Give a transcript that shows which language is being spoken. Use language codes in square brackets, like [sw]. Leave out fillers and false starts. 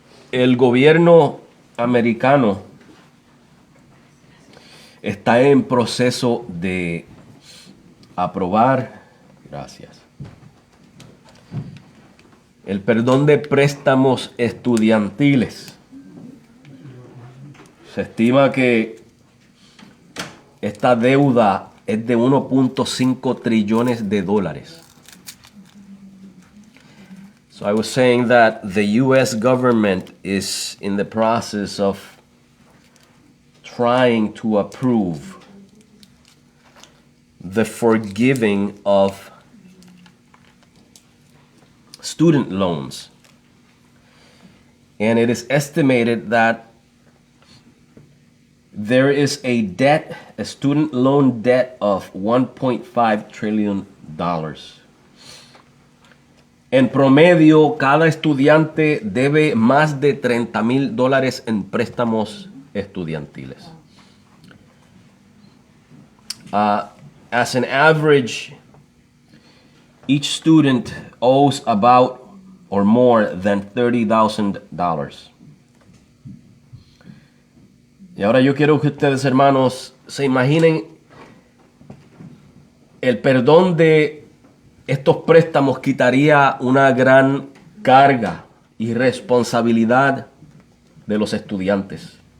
[es] El gobierno americano está en proceso de aprobar, gracias, el perdón de préstamos estudiantiles. Se estima que esta deuda es de 1.5 trillones de dólares. [en] So I was saying that the U.S. government is in the process of trying to approve the forgiving of student loans. And it is estimated that there is a student loan debt of $1.5 trillion. [es] En promedio, cada estudiante debe más de $30,000 en préstamos estudiantiles. [en] As an average, each student owes about or more than $30,000. [es] Y ahora yo quiero que ustedes, hermanos, se imaginen el perdón de estos préstamos quitaría una gran carga y responsabilidad de los estudiantes.